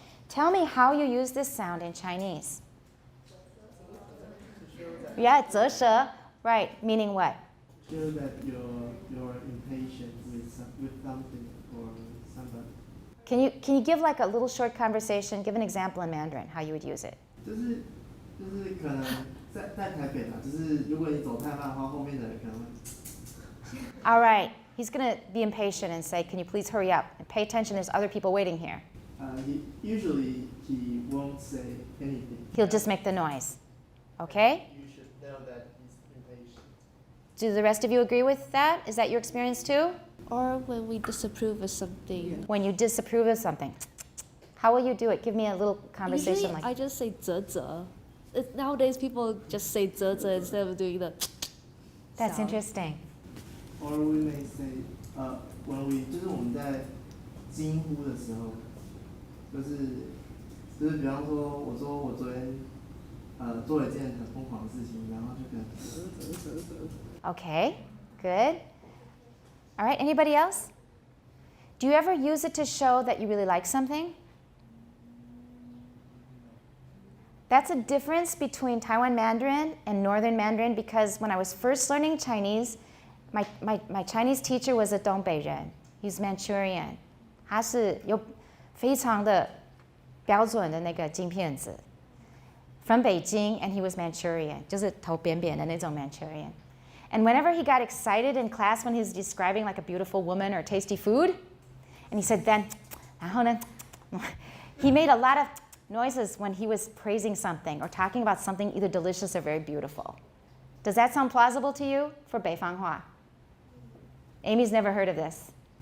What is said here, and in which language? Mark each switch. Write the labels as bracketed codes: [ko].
[en] Tell me how you use this sound in Chinese. Yeah, 折舌, right, meaning what? Show that you're impatient with something or somebody. Can you give like a little short conversation? Give an example in Mandarin how you would use it. [zh] 就是可能在台北啦，就是如果你走太慢的话，后面的人可能会。 [en] All right, he's gonna be impatient and say, "Can you please hurry up and pay attention? There's other people waiting here." Usually he won't say anything. He'll just make the noise. Okay? You should know that he's impatient. Do the rest of you agree with that? Is that your experience too? Or when we disapprove of something. When you disapprove of something, how will you do it? Give me a little conversation Usually like. I just say 啧啧. Nowadays people just say 啧啧 instead of doing the That's sound. interesting. Or we may say, when we [zh] 就是我们在惊呼的时候，就是比方说，我说我昨天做了一件很疯狂的事情，然后就可能 [en] Okay, good. All right, anybody else? Do you ever use it to show that you really like something? That's a difference between Taiwan Mandarin and Northern Mandarin because when I was first learning Chinese, my Chinese teacher was a 东北人. He's Manchurian. [zh] 他是有非常的标准的那个金片子 [en] from Beijing, and he was Manchurian, [zh] 就是头扁扁的那种 Manchurian. [en] And whenever he got excited in class when he was describing like a beautiful woman or tasty food, and he said then, [zh] 然后呢, [en] he made a lot of noises when he was praising something or talking about something either delicious or very beautiful. Does that sound plausible to you for Beifanghua? Amy's never heard of this.